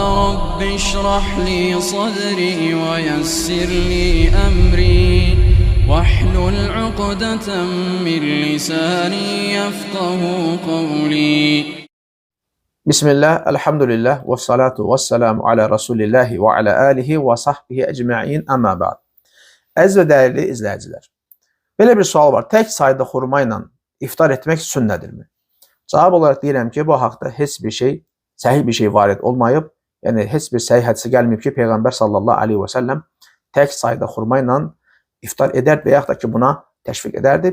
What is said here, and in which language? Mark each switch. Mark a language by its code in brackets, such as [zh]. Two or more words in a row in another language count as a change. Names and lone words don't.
[ar] رب اشرح لي صدري ويسر لي أمري واحلل عقدة من لساني يفقه قولي. Bismillah, الحمد لله، والصلاة والسلام على رسول الله وعلى آله وصحبه أجمعين أما بعد. [az] Əziz və dəyərli izləyicilər, belə bir sual var, tək sayda xurma ilə iftar etmək sünnədirmi? Cavab olaraq deyirəm ki, bu haqda heç bir şey, səhih bir şey varid olmayıb, yəni heç bir səhih hədisi gəlməyib ki, Peyğəmbər [ar] صلى الله عليه وسلم [az] tək sayda xurma ilə iftar edər və yaxud da ki, buna təşviq edərdi.